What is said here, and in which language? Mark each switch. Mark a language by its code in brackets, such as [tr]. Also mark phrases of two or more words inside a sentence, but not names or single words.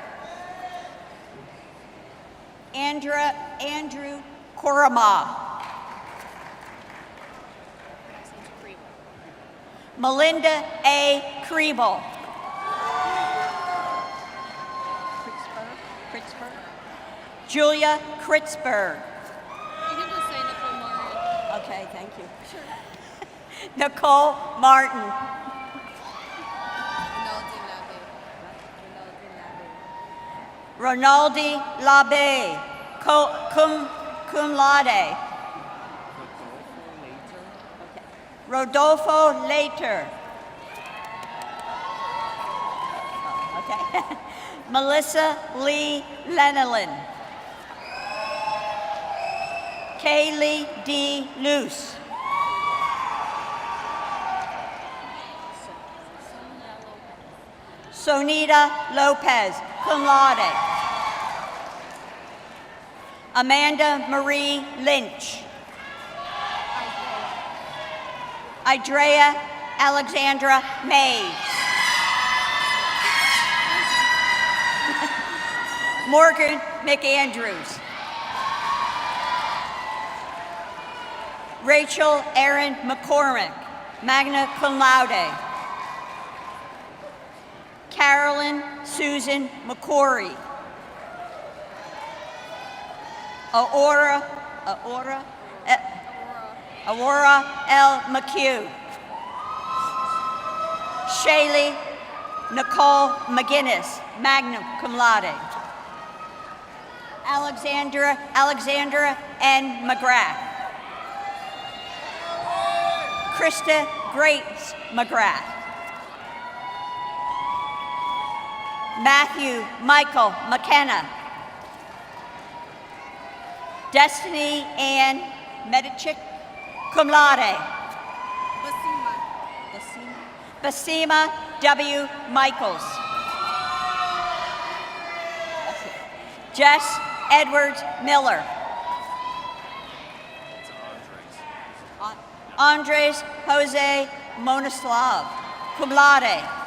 [en] Andrew Korama. Melinda A. Kriebel. Julia Kritzberg. You can just say Nicole Martin. Okay, thank you. Sure. Nicole Martin. Ronaldi Labe, [la] cum laude. [en] Rodolfo Later. Okay. Melissa Lee Lenelin. Kaylee D. Luce. Sonita Lopez, [la] cum laude. [en] Amanda Marie Lynch. Idrea Alexandra Mays. Morgan McAndrews. Rachel Erin McCormick, [la] magna cum laude. [en] Carolyn Susan McCory. Aurora L. McHugh. Shaylee Nicole McGinnis, [la] magna cum laude. [en] Alexandra N. McGrath. Krista Grace McGrath. Matthew Michael McKenna. Destiny Ann Medichik, [la] cum laude. [en] Basima W. Michaels. Jess Edwards Miller. Andres Jose Monoslav, [la] cum laude.